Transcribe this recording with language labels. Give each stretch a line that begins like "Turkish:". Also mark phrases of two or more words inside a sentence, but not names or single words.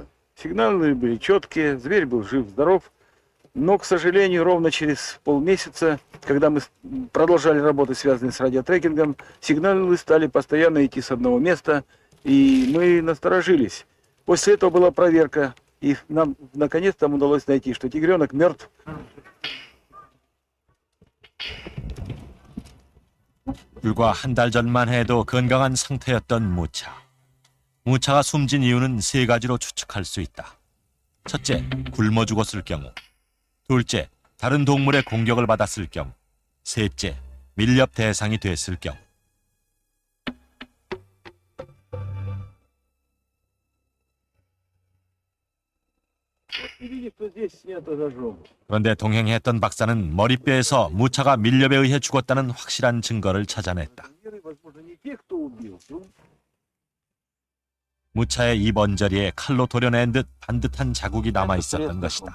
Russian: Сигналы были четкие, зверь был жив-здоров, но, к сожалению, ровно через полмесяца, когда мы продолжали работы, связанные с радиотрекингом, сигналы стали постоянно идти с одного места, и мы насторожились. После этого была проверка, и нам наконец-то удалось найти, что тигренок мертв.
Korean: 불과 한 달 전만 해도 건강한 상태였던 무차. 무차가 숨진 이유는 세 가지로 추측할 수 있다. 첫째, 굶어 죽었을 경우. 둘째, 다른 동물의 공격을 받았을 경우, 셋째, 밀렵 대상이 됐을 경우.
Russian: Видите, что здесь снято ножом.
Korean: 그런데 동행했던 박사는 머리뼈에서 무차가 밀렵에 의해 죽었다는 확실한 증거를 찾아냈다.
Russian: Возможно, не те, кто убил.
Korean: 무차의 입 언저리에 칼로 도려낸 듯 반듯한 자국이 남아 있었던 것이다.